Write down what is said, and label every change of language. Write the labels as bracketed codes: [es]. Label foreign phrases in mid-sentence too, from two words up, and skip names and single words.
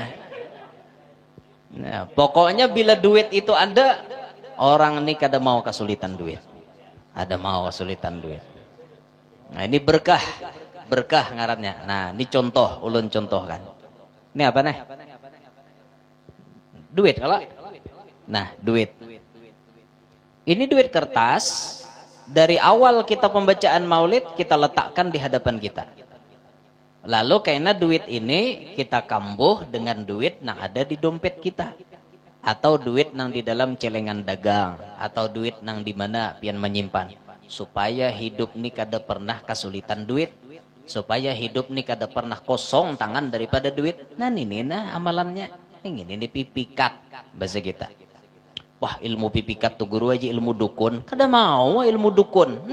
[bjn] Nah, pokoknya bila duit itu ada, orang ini kada mau kesulitan duit. Ada mau kesulitan duit. Nah, ini berkah ngarannya. Nah, ini contoh, ulun contohkan. Ini apa nih? Duit kalau. Nah, duit. Ini duit kertas. Dari awal kita pembacaan maulid kita letakkan di hadapan kita. Lalu karena duit ini kita kambuh dengan duit yang ada di dompet kita. Atau duit yang di dalam celengan dagang. Atau duit yang di mana pian menyimpan. Supaya hidup ini kada pernah kesulitan duit. Supaya hidup nih kada pernah kosong tangan daripada duit. Nah ini nah amalannya. Ini pipikat bahasa kita. Wah ilmu pipikat tuh guru aja ilmu dukun. Kada mau ilmu dukun.